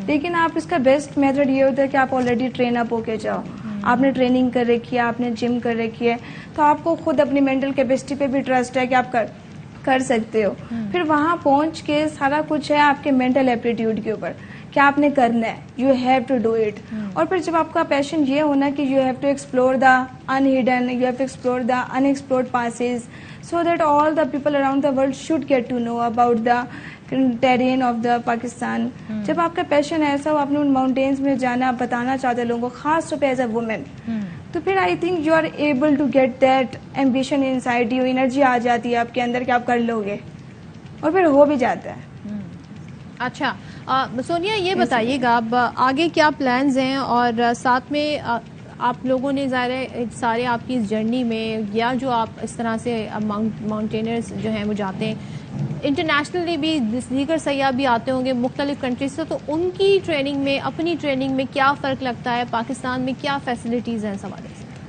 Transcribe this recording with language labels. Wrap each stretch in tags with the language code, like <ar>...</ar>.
<ur>لیکن آپ اس کا بیسٹ میتھڈ یہ ہوتا ہے کہ آپ آلریڈی ٹرین اپ ہو کے جاؤ. آپ نے ٹریننگ کر رکھی ہے, آپ نے جم کر رکھی ہے, تو آپ کو خود اپنی مینٹل کیپیسٹی پہ بھی ٹرسٹ ہے کہ آپ کر سکتے ہو. پھر وہاں پہنچ کے سارا کچھ ہے آپ کے مینٹل ایپٹیٹیوڈ کے اوپر. کہ آپ نے کرنا ہے,</ur> <en>you have to do it.</en> <ur>اور پھر جب آپ کا پیشن یہ ہونا کہ</ur> <en>you have to explore the unhidden, you have to explore the unexplored passes, so that all the people around the world should get to know about the terrain of the Pakistan.</en> <ur>جب آپ کا پیشن ایسا ہو, آپ نے ان mountains میں جانا, بتانا چاہتے لوگوں کو, خاص طور پہ</ur> <en>as a woman,</en> <ur>تو پھر</ur> <en>I think you are able to get that ambition inside you,</en> <ur>energy آ جاتی ہے آپ کے اندر کہ آپ کر لو گے, اور پھر ہو بھی جاتا ہے. اچھا سونیا, یہ بتائیے گا اب آگے کیا پلانز ہیں, اور ساتھ میں آپ لوگوں نے ظاہر ہے سارے آپ کی اس جرنی میں, یا جو آپ اس طرح سے ماؤنٹینرز جو ہیں وہ جاتے ہیں, انٹرنیشنلی بھی دیگر سیاح بھی آتے ہوں گے مختلف کنٹریز سے, تو ان کی ٹریننگ میں, اپنی ٹریننگ میں کیا فرق لگتا ہے, پاکستان میں کیا فیسلٹیز ہیں اس حوالے سے؟</ur>